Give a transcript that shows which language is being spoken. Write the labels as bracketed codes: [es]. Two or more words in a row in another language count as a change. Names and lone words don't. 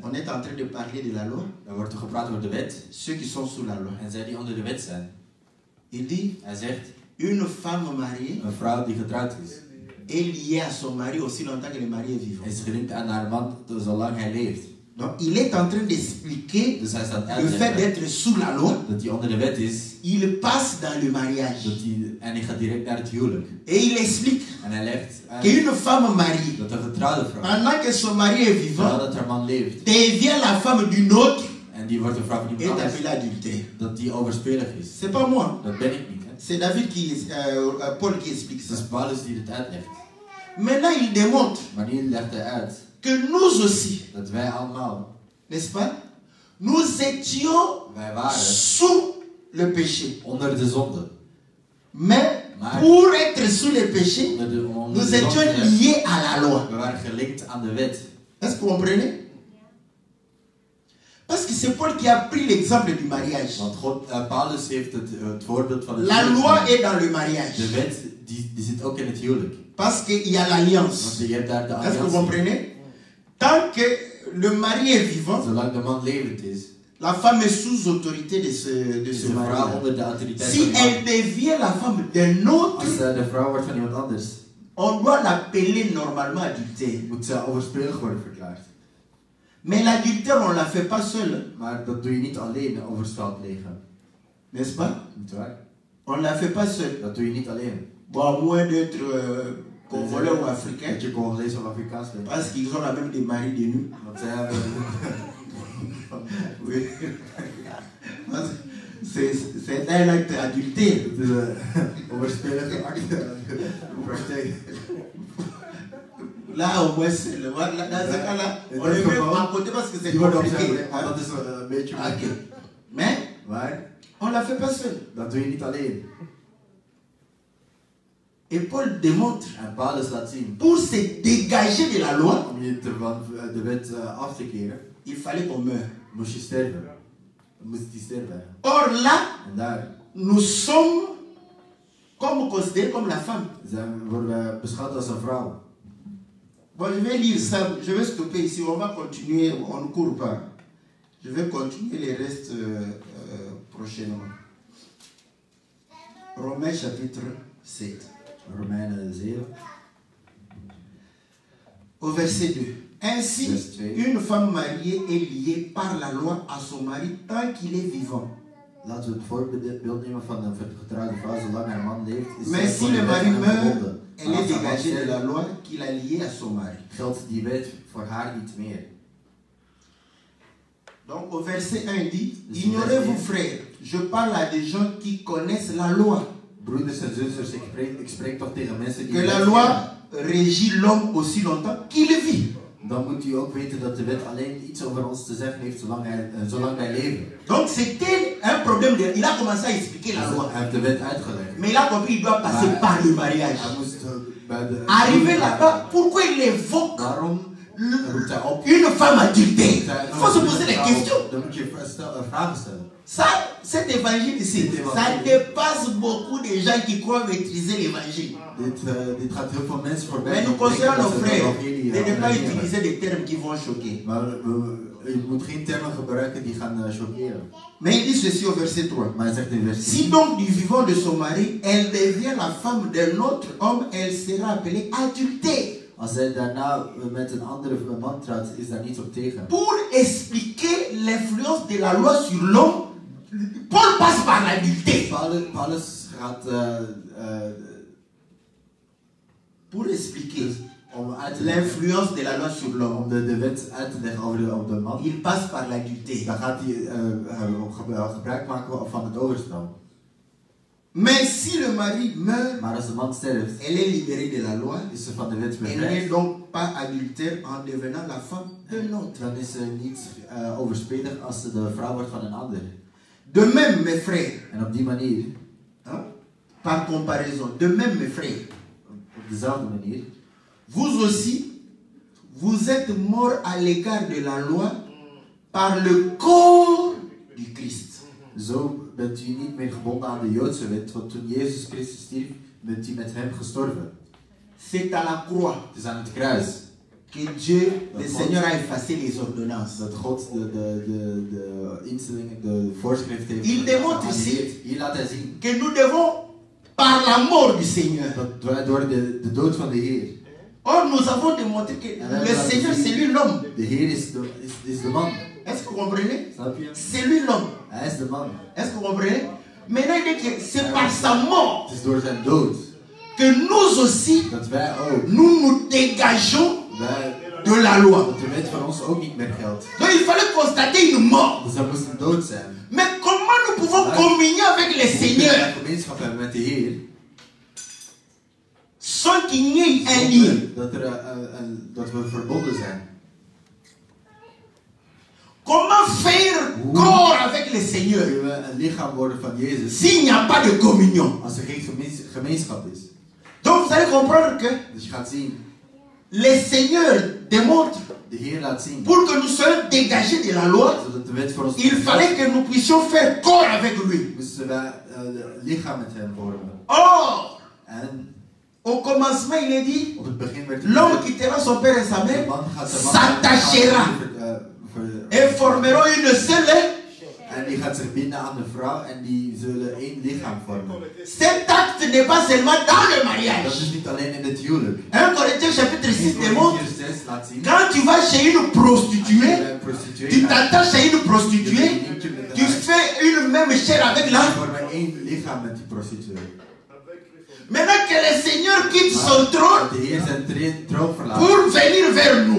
[fr] On est en train de parler de la loi. [nl] Er wordt er gepraat over de wet. [fr] Ceux qui sont sous la loi. [nl] En zij die onder de wet zijn. [fr] Il dit, [nl] Hij zegt, [fr] une femme mariée [nl] een vrouw die getrouwd is, [fr] est liée à son mari aussi longtemps que le mari est vivant. [nl] is gelinkt aan haar man zolang hij leeft. [fr] Donc, il est en train d'expliquer [nl] Dus hij staat [fr] le [nl] uit [fr] fait d'être sous la loi. [nl] dat hij onder de wet is. [fr] Il passe dans le mariage. [nl] En hij gaat direct naar het huwelijk. [fr] Et il explique [nl] En hij legt uit [fr] qu'une femme mariée, [nl] dat een getrouwde vrouw, [fr] pendant que son mari est [nl] terwijl [fr] vivant, [nl] dat haar man leeft, [fr] devient la femme d'une autre [nl] en die wordt een vrouw van [fr] est [nl] iemand anders, [fr] appelée adultère. [nl] dat die overspelig is. [fr] C'est pas moi, [nl] Dat ben ik niet. Hè. [fr] c'est David Paul qui explique [nl] Het [fr] ça. [nl] is Paulus die het uitlegt. [fr] Maintenant, il démontre [nl] Maar nu legt hij uit [fr] que nous aussi, [nl] dat wij allemaal, [fr] n'est-ce pas, nous étions [nl] wij waren [fr] sous le péché. [nl] onder de zonde. [fr] Mais pour être sous le péché, [nl] Onder de [fr] nous étions [nl] zonde. [fr] liés à la loi. [nl] We waren gelinkt aan de wet. [fr] Est-ce que vous comprenez? Parce que c'est Paul qui a pris l'exemple du mariage. [nl] Want Paulus heeft het voorbeeld van het [fr] La [nl] huwelijk [fr] loi [nl] genomen. [fr] est dans le mariage. [nl] De wet die zit ook in het huwelijk. [fr] Parce qu'il y a l'alliance. [nl] Want je hebt daar de [fr] Est-ce que vous [nl] alliantie. [fr] comprenez? Tant que le mari est vivant, [nl] Zolang de man levend is, [fr] la femme est sous autorité de [nl] is [fr] ce [nl] de vrouw [fr] mari. [nl] onder de autoriteit [fr] Si [nl] van de [fr] elle [nl] man. [fr] devient la femme d'un autre, [nl] Als de vrouw wordt van iemand anders, [fr] on doit l'appeler normalement adultère. [nl] moet ze overspelig worden verklaard. [fr] Mais l'adultère, on ne la fait pas seule. [nl] Maar dat doe je niet alleen over spel plegen. [fr] N'est-ce pas? [nl] Niet waar? [fr] On ne la fait pas seule. [nl] Dat doe je niet alleen. [fr] Bon, à moins d'être congolais ou africain. [nl] Dat je Congolees of Afrikaans bent. [fr] Parce qu'ils ont la même des maris de nous. [nl] Want zij hebben... [fr] Oui. Parce que c'est un acte adultère. [nl] Het is een overspelige acte. Praktijk. [fr] Là, au moins, dans ce cas-là, on le met à côté parce que c'est [nl] Die wordt [fr] compliqué. [nl] opzij, maar dat is een beetje Ok. moeilijk. [fr] Mais, [nl] Maar [fr] on ne la fait pas seule. [nl] dat doe je niet alleen. [fr] Et Paul démontre, [nl] En Paulus laat zien, [fr] pour se dégager de la loi, [nl] om je van de wet af te keren, [fr] il fallait qu'on meure. [nl] moest je sterven. Moest die sterven. [fr] Or là, [nl] En daar [fr] nous sommes comme considérés comme la femme. [nl] worden we beschouwd als een vrouw. [fr] Bon, je vais lire ça, je vais stopper ici, on va continuer, on ne court pas. Je vais continuer les restes prochainement. Romains chapitre 7. [nl] Romeinen 7. [fr] Au verset 2. Ainsi, [nl] Verset 2. [fr] une femme mariée est liée par la loi à son mari tant qu'il est vivant. [nl] Laten we het voorbeeld nemen van een getrouwde vrouw zolang haar man leeft. Is [fr] Mais [nl] zij [fr] si [nl] voor de [fr] le [nl] wet [fr] mari meurt, [nl] gebonden. [fr] elle [nl] Maar [fr] est [nl] als haar man [fr] dégagée de [nl] sterft, [fr] la loi qu'il a liée à son mari. [nl] geldt die wet voor haar niet meer. [fr] Donc au verset 1 dit, ignorez-vous frères, je parle à des gens qui connaissent la loi. [nl] Broeders en zusters, ik spreek toch tegen mensen die [fr] Que [nl] de [fr] la [nl] wet [fr] loi [nl] kennen. [fr] régit l'homme aussi longtemps qu'il vit. [nl] Dan moet u ook weten dat de wet alleen iets over ons te zeggen heeft zolang wij leven. [fr] Donc c'était un problème. Il a commencé à expliquer la loi. [nl] Hij heeft de wet uitgelegd. [fr] Mais il a compris qu'il doit passer par le mariage. [nl] Hij moest bij de... [fr] Arrivé là-bas, pourquoi il évoque [nl] Daarom roept hij op. [fr] une femme adultère? Il faut se poser la question. [nl] Dan moet je vragen stellen. [fr] Ça, cet évangile ici, ça dépasse beaucoup de gens qui croient maîtriser l'évangile. [nl] Dit gaat heel veel mensen voorbij. [fr] Mais nous conseillons nos frères de ne pas utiliser des termes qui vont choquer. [nl] Maar je moet geen termen gebruiken die gaan choqueren. [fr] Mais il dit ceci au verset 3. [nl] Maar hij zegt in vers 3. [fr] Si donc du vivant de son mari, elle devient la femme d'un autre homme, elle sera appelée adultère. [nl] Als hij daarna met een andere man trouwt, is daar niets op tegen. [fr] Pour expliquer l'influence de la loi sur l'homme, Paul passe par l'adultère. [nl] Paulus gaat [fr] pour expliquer l'influence de la loi sur l'homme, [nl] om de wet uit te leggen over de man. [fr] il passe par l'adultère. [nl] Dan gaat hij gebruik maken van het overspel. [fr] Mais si le mari meurt, [nl] Maar als de man sterft, [fr] elle est libérée de la loi. [nl] is ze van de wet [fr] Elle n'est [nl] bevrijd. [fr] donc pas adultère en devenant la femme d'un autre. [nl] Dan is ze niet overspelig als ze de vrouw wordt van een ander. [fr] De même, mes frères, [nl] En op die manier, [fr] hein, par comparaison, de même, mes frères, [nl] op dezelfde manier, [fr] vous aussi, vous êtes morts à l'égard de la loi par le corps du Christ. [nl] zo bent u niet meer gebonden aan de Joodse wet, want toen Jezus Christus stierf, bent u met hem gestorven. [fr] C'est à la croix [nl] Het is aan het kruis [fr] que Dieu, le Seigneur, a effacé les ordonnances. [nl] dat God de instellingen, de voorschrift heeft [fr] Il démontre ici [nl] geannuleerd. Hier laat hij zien [fr] que nous devons, par la mort du Seigneur. [nl] dat wij door de dood van de Heer, [fr] Or, nous avons démontré que le Seigneur, c'est lui l'homme. [nl] de Heer is de man. [fr] Est-ce que vous comprenez? [nl] Snap je? [fr] C'est lui l'homme. [nl] Hij is de man. [fr] Est-ce que vous comprenez? Maintenant, il dit que c'est par sa mort [nl] Het is door zijn dood [fr] que nous aussi, [nl] dat wij ook, [fr] nous nous dégageons [nl] wij, [fr] de la loi. [nl] dat de wet van ons ook niet meer geldt. [fr] Donc, il fallait constater une mort. [nl] Dus dat moest een dood zijn. [fr] Mais comment nous pouvons communier avec le [nl] Hoe kunnen [fr] Seigneur [nl] wij gemeenschap hebben met de Heer, [fr] sans qu'il y ait un lien? [nl] dat we verbonden zijn? [fr] Comment faire corps avec le Seigneur [nl] Kunnen we een lichaam worden van Jezus [fr] s'il n'y a pas de communion? [nl] als er geen gemeenschap is? [fr] Donc, vous allez comprendre que [nl] Dus je gaat zien, [fr] le Seigneur démontre, [nl] de Heer laat zien, [fr] pour que nous soyons dégagés de la loi, [nl] zodat de wet voor ons [fr] il fallait que nous puissions faire corps avec lui. [nl] moesten wij lichaam met hem vormen. [fr] Or, [nl] En [fr] au commencement, il est dit, [nl] op het begin werd [fr] l'homme quittera son père et sa [nl] de [fr] mère, [nl] man gaat zijn [fr] s'attachera et formeront une seule. [nl] en die gaat zich binden aan de vrouw en die zullen één lichaam vormen. [fr] Cet acte n'est pas seulement dans le [nl] Dat [fr] mariage. [nl] is niet alleen in het huwelijk. [fr] 1 Corinthiens chapitre 6 démontre, [nl] Hier 6 laat zien, [fr] quand tu vas chez une prostituée, [nl] een prostituee [fr] tu [nl] gaat, [fr] t'attaches à une prostituée, tu fais une même chair avec [nl] die [fr] la. [nl] vormen één lichaam met die prostituee. [fr] Maintenant que le Seigneur quitte son trône [nl] De Heer zijn troon verlaat [fr] pour venir vers nous,